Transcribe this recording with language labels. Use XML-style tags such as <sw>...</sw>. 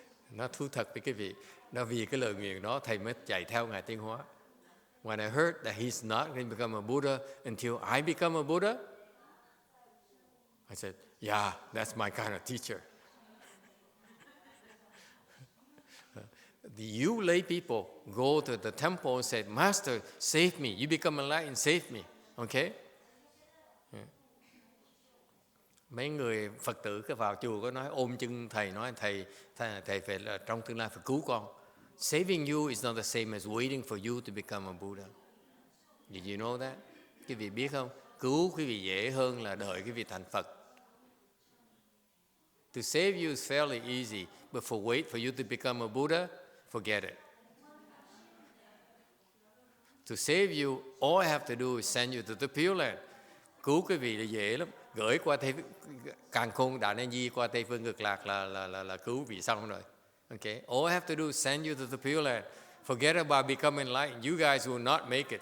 <vi>Nó thú thật với cái vị, nó vì cái lời nguyện đó thầy mới chạy theo Ngài Tuyên Hóa.</vi> <en>When I heard that he's not going to become a Buddha until I become a Buddha, I said, yeah, that's my kind of teacher. You lay people go to the temple and say, Master, save me. You become enlightened, save me. Okay?</en> <vi>Mấy người Phật tử cứ vào chùa có nói ôm chân thầy, nói thầy phải là trong tương lai phải cứu con.</vi> <en>Saving you is not the same as waiting for you to become a Buddha. Did you know that?</en> <vi>Quý vị biết không? Cứu quý vị dễ hơn là đợi quý vị thành Phật.</vi> <en>To save you is fairly easy, but wait for you to become a Buddha, forget it. To save you, all I have to do is send you to the Pure Land.</en> <vi>Cứu quý vị là dễ lắm. Gửi qua Càn Khôn Đà Na Di qua Tây Phương Cực Lạc là cứu vị xong rồi.</vi> <en>Okay? All I have to do is send you to the Pure Land. Forget about becoming enlightened. You guys will not make it.</en>